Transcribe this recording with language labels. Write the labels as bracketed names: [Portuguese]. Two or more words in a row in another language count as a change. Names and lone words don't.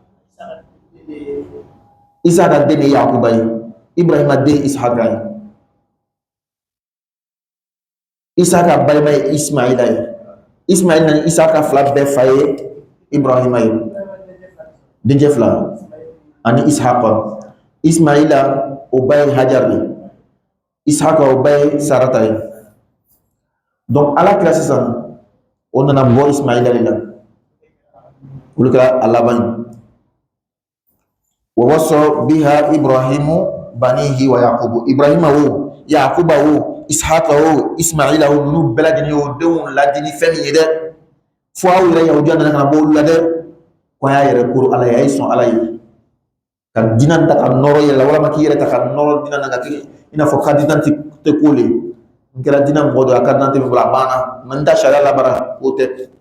[Bambara] ishaqa den de ye yakuba ye ibrahima den ishaqa ye ishaqa balima ye ismaila ye ismaila ni ishaqa fila bɛɛ fa ye ibrahima ye dencɛ fila ani ishaqa ismaila o ba ye hajar ye ishaqa o ba ye sarata ye donc ala kira sisan o nana bɔ ismaila de la olu kɛra a laban ye [Arabic] ووصى بها إبراهيم بنيه ويعقوب [Bambara] ibrahima wo yakuba wo ishaqa wo ismaila wo ninnu bɛɛ lajɛlen y'o denw ladini fɛn min ye dɛ fo aw yɛrɛ yahudiya nana ka na bɔ olu la dɛ ko a y'a yɛrɛ koro ala ye a ye sɔn ala ye ka diinɛ ta ka nɔrɔ yɛrɛ la walama k'i yɛrɛ ta ka nɔrɔ diinɛ na ka kɛ i n'a fɔ [French] carte d'identité [Bambara] tɛ ko le n kɛra diinɛ mɔgɔ dɔ ye a [French] carte d'identité [Bambara] min bolo a banna mɛ n ta sariya labara o tɛ